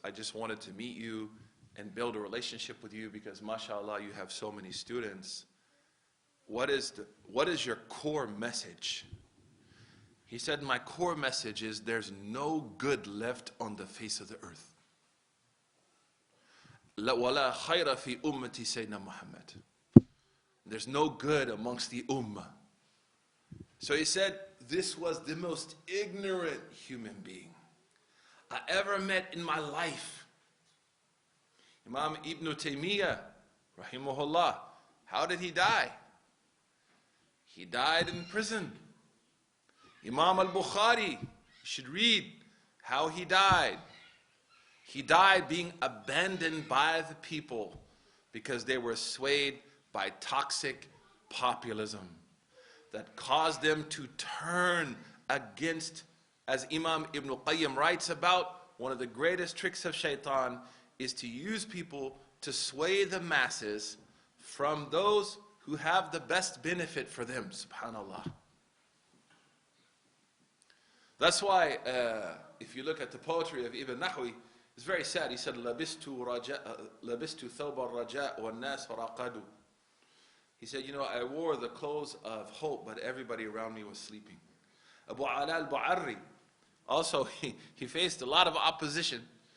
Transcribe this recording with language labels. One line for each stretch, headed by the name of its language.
English: I just wanted to meet you and build a relationship with you because, mashallah, you have so many students. What is your core message? He said, my core message is there's no good left on the face of the earth.
Arabic: وَلَا خَيْرَ فِي أُمَّتِ سَيْدِنَا Muhammad.
English: There's no good amongst the ummah. So he said, this was the most ignorant human being I ever met in my life. Imam Ibn Taymiyyah, rahimahullah, how did he die? He died in prison. Imam al-Bukhari, you should read how he died. He died being abandoned by the people because they were swayed by toxic populism that caused them to turn against, as Imam Ibn Qayyim writes about, one of the greatest tricks of shaitan is to use people to sway the masses from those who have the best benefit for them, subhanallah. That's why, if you look at the poetry of Ibn Nahwi, it's very sad. He said,
Arabic: لَبِسْتُ ثَوْبَ الرَّجَاء وَالنَّاسُ رَقَدُوا.
English: He said, you know, I wore the clothes of hope, but everybody around me was sleeping. Abu Ala al-Bu'arri, also, he faced a lot of opposition.